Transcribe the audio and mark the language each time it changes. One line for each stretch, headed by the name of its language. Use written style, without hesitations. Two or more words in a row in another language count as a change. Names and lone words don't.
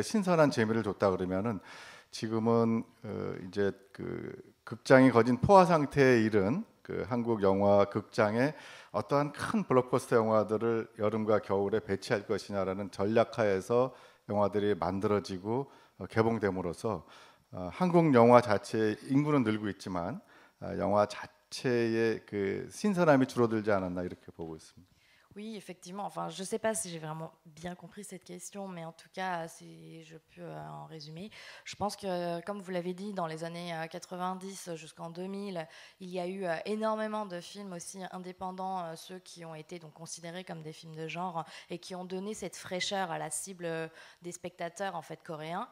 Korean: 신선한 재미를 줬다 그러면은 지금은 이제 그 극장이 거진 포화 상태에 이른 그 한국 영화 극장에 어떠한 큰 블록버스터 영화들을 여름과 겨울에 배치할 것이냐라는 전략하에서 영화들이 만들어지고 개봉됨으로써 한국 영화 자체의 인구는 늘고 있지만 영화 자체의 그 신선함이 줄어들지 않았나 이렇게 보고 있습니다.
French: Oui, effectivement. Enfin, je ne sais pas si j'ai vraiment bien compris cette question, mais en tout cas, si je peux en résumer. Je pense que, comme vous l'avez dit, dans les années 90 jusqu'en 2000, il y a eu énormément de films aussi indépendants, ceux qui ont été donc considérés comme des films de genre et qui ont donné cette fraîcheur à la cible des spectateurs en fait coréens.